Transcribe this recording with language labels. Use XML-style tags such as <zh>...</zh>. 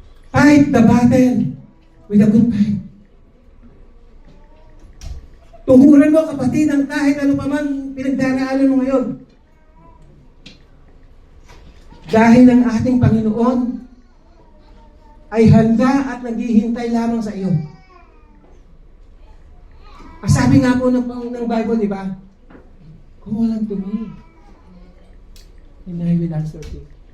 <en>Fight the battle with a good fight.</en> <tl>Tuguran mo, kapatid, ang kahit ano pa man pinagdaraanan mo ngayon. Dahil ang ating Panginoon ay handa at naghihintay lamang sa iyo. Sabi nga po ng Bible, di ba?</tl> <en>Call unto me, and I will answer you.</en>